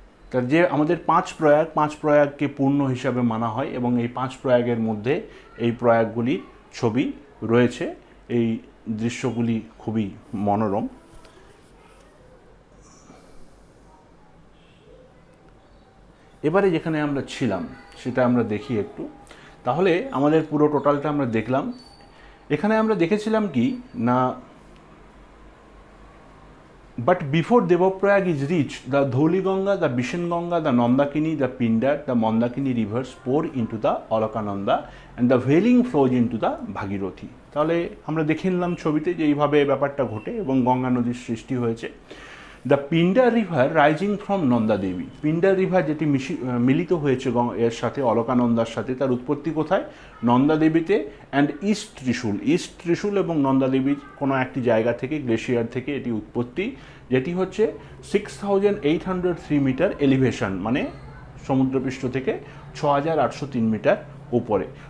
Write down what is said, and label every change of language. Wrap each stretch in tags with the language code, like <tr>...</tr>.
<bn>তার যে আমাদের পাঁচ প্রয়াগকে পূর্ণ হিসাবে মানা হয়, এবং এই পাঁচ প্রয়াগের মধ্যে এই প্রয়াগগুলির ছবি রয়েছে। এই দৃশ্যগুলি খুবই মনোরম। এবারে যেখানে আমরা ছিলাম সেটা আমরা দেখি একটু। তাহলে আমাদের পুরো টোটালটা আমরা দেখলাম। এখানে আমরা দেখেছিলাম কি না,</bn> <en>but before Devaprayag is reached, the Dhauliganga, the Bishanganga, the Nandakini, the Pindar, the Mandakini rivers pour into the Alakananda and the Veiling flows into the Bhagirathi.</en> <bn>তাহলে আমরা দেখে নিলাম ছবিতে যে এইভাবে ব্যাপারটা ঘটে এবং গঙ্গা নদীর সৃষ্টি হয়েছে।</bn> <en>the Pindar river rising from Nanda Devi,</en> <bn>Pindar river যেটি মিলিত হয়েছে এর সাথে অলকানন্দার সাথে, তার উৎপত্তি কোথায়? নন্দা দেবীতে। অ্যান্ড ইস্ট ত্রিশূল এবং নন্দা দেবীর কোনো একটি জায়গা থেকে, গ্লেশিয়ার থেকে এটি উৎপত্তি, যেটি হচ্ছে 6803 মিটার এলিভেশন, মানে সমুদ্রপৃষ্ঠ থেকে 6803 মিটার উপরে।</bn>